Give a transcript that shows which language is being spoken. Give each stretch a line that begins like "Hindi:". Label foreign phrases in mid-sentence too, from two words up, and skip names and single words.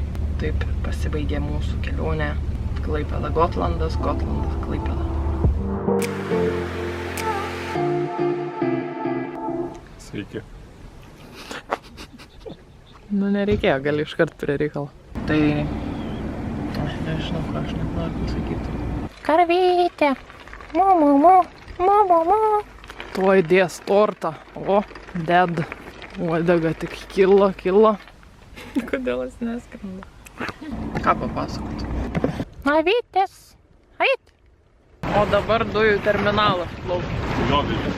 Lithuanian: Taip pasibaigė mūsų kelionė Klaipėda Gotlandas, Gotlandas Klaipėda. Sveiki. Nu nereikėjo, gali iškart prie reikalo. Tai nežinau, ką aš net noriu pasakyti. Karvytė! Mu, mu, mu, mu, mu, mu. Tuoj dės tortą. O, ded. Uodega tik kilo. Kodėl jis neskrenda? Ką papasakoti? Avytės! Ait! O dabar dujų terminalas plaukia. Dujovežis.